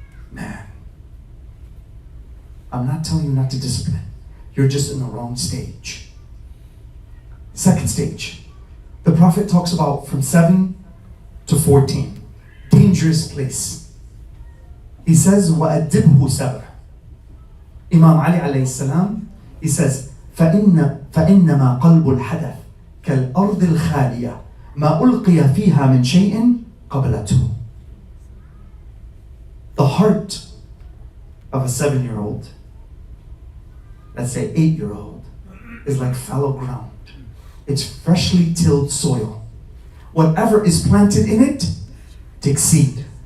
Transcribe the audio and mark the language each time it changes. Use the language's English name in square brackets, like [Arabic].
[English] Man, I'm not telling you not to discipline. You're just in the wrong stage. Second stage. The Prophet talks about from 7 to 14. Dangerous place. He says, [Arabic] وَأَدِّبْهُ سَبْعًا. Imam Ali alayhi salam, [English] he says, [Arabic] فَإِنَّمَا قَلْبُ الْحَدَثِ كَالْأَرْضِ الْخَالِيَةِ مَا أُلْقِيَ فِيهَا مِنْ شَيْءٍ قَبْلَتُهُ. [English] The heart of a 7-year-old, let's say 8-year-old, is like fallow ground. It's freshly tilled soil. Whatever is planted in it takes seed.